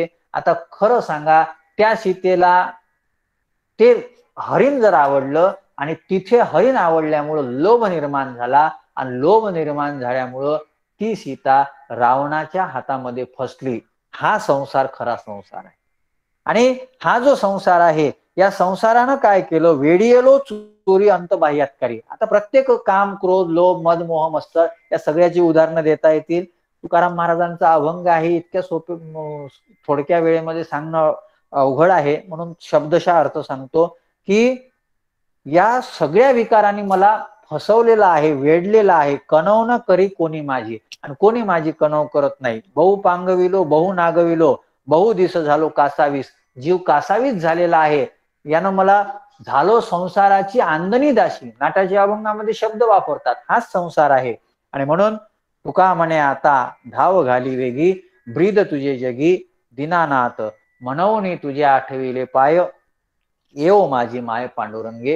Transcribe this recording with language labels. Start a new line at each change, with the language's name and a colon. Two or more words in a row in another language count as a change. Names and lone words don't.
Marathi: आता खरं सांगा, त्या सीतेला ते हरिण जर आवडलं आणि तिथे हरिण आवडल्यामुळं लोभ निर्माण झाला आणि लोभ निर्माण झाल्यामुळं ती सीता रावणाच्या हातामध्ये फसली. हा संसार खरा संसार आहे. आणि हा जो संसार आहे, या संसारानं काय केलं, वेडियलो चोरी अंत बाह्यात्कारी. आता प्रत्येक काम, क्रोध, लोभ, मद, मोह, मत्सर या सगळ्याची उदाहरणं देता येतील. तुकाराम महाराजांचा अभंग आहे, इतक्या सोपे थोडक्या वेळेमध्ये सांगणं अवघड आहे, म्हणून शब्दशः अर्थ सांगतो की या सगळ्या विकारांनी मला फसवलेला आहे, वेडलेला आहे. कणव न करी कोणी माझी, आणि कोणी माझी कणव करत नाही. बहु पांगविलो बहु नागविलो, बहु दिस झालो कासावीस. जीव कासावीस झालेला आहे, यानं मला झालो संसाराची आंदणी दाशी. नाटाच्या अभंगामध्ये शब्द वापरतात, हाच संसार आहे. आणि म्हणून तुका म्हणे आता धाव घाली वेगी, ब्रीद तुझे जगी दीनानाथ, म्हणून तुझे आठविले पाय, येव माझी माय पांडुरंगे.